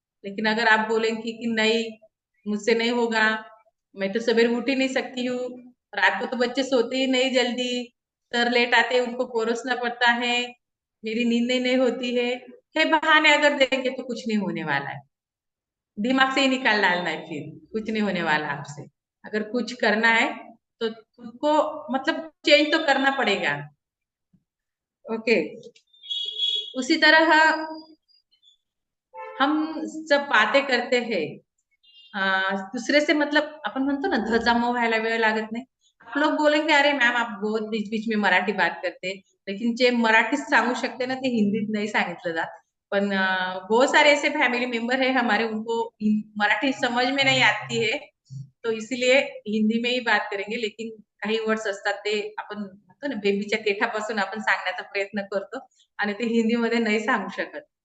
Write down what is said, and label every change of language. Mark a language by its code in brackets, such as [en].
[hi] लेकिन अगर आप बोलेंगे कि नहीं मुझसे नहीं होगा, मैं तो सवेरे उठ ही नहीं सकती हूँ, रात को तो बच्चे सोते ही नहीं जल्दी, सर लेट आते हैं, उनको परोसना पड़ता है, मेरी नींद नहीं होती है, हे बहाने अगर देंगे तो कुछ नहीं होने वाला है। दिमाग से ही निकाल डालना है, फिर कुछ नहीं होने वाला आपसे। अगर कुछ करना है तो खुद को मतलब चेंज तो करना पड़ेगा। ओके। उसी तरह हम सब बातें करते हैं, दुसरे से मतलब [mr] आपण म्हणतो ना धजामो व्हायला वेळ लागत नाही। [hi] आप लोग बोलेंगे अरे मैम आप बहुत बीच बीच में मराठी बात करते, लेकिन [mr] जे मराठीत सांगू शकते ना ते हिंदीत नाही सांगितलं जात। [hi] पण बहुत सारे ऐसे फॅमिली मेंबर है हमारे, उनको मराठी समझ में नहीं आती है, तो इसीलिए हिंदी में ही बात करेंगे. [mr] लेकिन काही वर्ड्स असतात ते आपण म्हणतो ना, बेबीच्या पेठापासून आपण सांगण्याचा प्रयत्न करतो आणि ते हिंदीमध्ये नाही सांगू शकत.